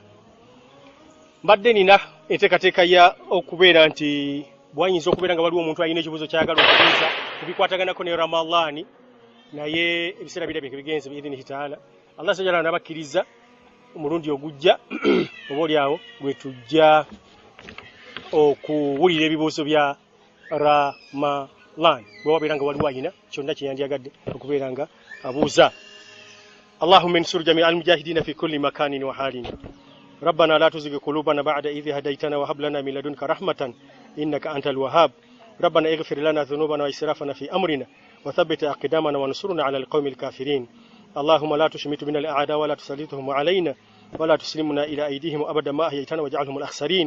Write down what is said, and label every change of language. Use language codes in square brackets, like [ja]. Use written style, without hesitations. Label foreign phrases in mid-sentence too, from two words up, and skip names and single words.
[lg] Mbadde nina enteekateeka ya okubeera nti bwanyinza okubeera nga waliwo omuntu alina ekibuuzo kyagala okubuuza kubikwataganako ne Ramadhaani naye ebiseera birabye bigenze [ar] بإذن تعالى. [lg] Allah sajala nabakkiriza omulundi ogujja oba oliawo lwe tujja okuwulira ebibuuzo bya Ramadhan bwe wabeera nga waliwo ayina kyonna kyeyandyagadde okubeera nga abuuza. [ar] اللهم انصر جميع المجاهدين في كل مكان وحال. ربنا لا تزغ قلوبنا بعد إذ هديتنا وهب لنا من لدنك رحمة إنك أنت الوهاب. ربنا اغفر لنا ذنوبنا وإسرافنا في أمرنا وثبت أقدامنا وانصرنا على القوم الكافرين. اللهم لا تشمت بنا الأعداء ولا تسلطهم علينا ولا تسلمنا إلى أيديهم أبدا ما أحييتنا واجعلهم الأخسرين.